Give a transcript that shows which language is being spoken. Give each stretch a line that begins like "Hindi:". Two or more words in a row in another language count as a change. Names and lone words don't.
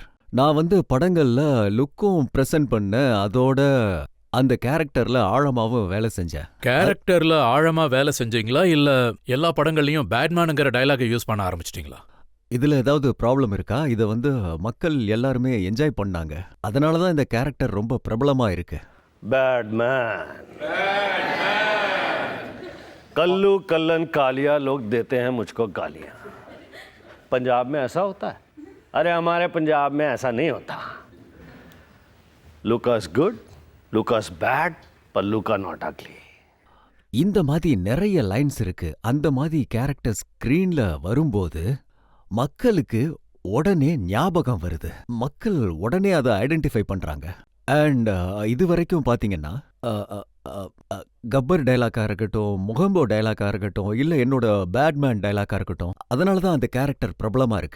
Tamil: நான் வந்து படங்கள்ல லுக்கும் பிரசன்ட் பண்ண, அதோட அந்த கேரக்டர்ல ஆழமாவும் வேலை செஞ்சேன். கேரக்டர்ல ஆழமா வேலை செஞ்சீங்களா, இல்ல எல்லா படங்கள்லயும் பேட்மேனுங்கிற டயலாக யூஸ் பண்ண ஆரம்பிச்சிட்டீங்களா? இதுல ஏதாவது ப்ராப்ளம் இருக்கா? இத வந்து மக்கள் எல்லாருமே என்ஜாய் பண்ணாங்க, அதனாலதான் இந்த கேரக்டர் ரொம்ப பிரபலமா இருக்கு.
Hindi: बैडमैन कल्लू कल्लन कालिया लोग देते हैं मुझको गालियां। पंजाब में ऐसा होता है? अरे हमारे पंजाब में ऐसा नहीं होता।
English: looks good, looks bad,
Hindi: पर
English: look not ugly.
Tamil: இந்த மாதிரி நிறைய லைன்ஸ் இருக்கு. அந்த மாதிரி கேரக்டர் ஸ்கிரீன்ல வரும்போது மக்களுக்கு உடனே ஞாபகம் வருது, மக்கள் உடனே அதை ஐடென்டிஃபை பண்றாங்க. அண்ட் இது வரைக்கும் பாத்தீங்கன்னா கப்பர் டைலாக்கா இருக்கட்டும், முகம்போ டைலாக்கா இருக்கட்டும், இல்ல என்னோட பேட்மேன் டைலாக்கா இருக்கட்டும், அதனாலதான் அந்த கேரக்டர் பிரபலமா இருக்கு.